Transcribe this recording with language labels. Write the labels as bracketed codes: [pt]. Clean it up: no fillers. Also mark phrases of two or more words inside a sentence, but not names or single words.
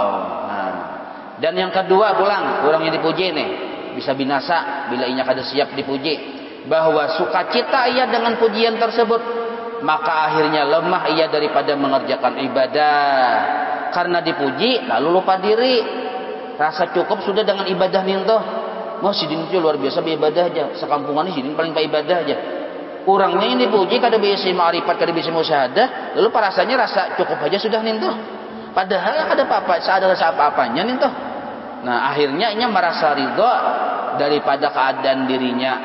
[bjn] Nah, dan yang kedua pulang, orang yang dipuji nih bisa binasa bila inya kada siap dipuji. [id] Bahwa sukacita ia dengan pujian tersebut, maka akhirnya lemah ia daripada mengerjakan ibadah. Karena dipuji lalu lupa diri, rasa cukup sudah dengan ibadah nintoh. [bjn] Mau sidin itu luar biasa beribadah aja, sekampungan ini sidin paling ibadah aja. Orangnya yang dipuji kada bisa ma'rifat, kada bisa musyahadah, lalu rasanya rasa cukup aja sudah nintoh. Padahal ada apa-apa, ada rasa apa-apanya nintoh. [id] Nah, akhirnya ia merasa ridha daripada keadaan dirinya.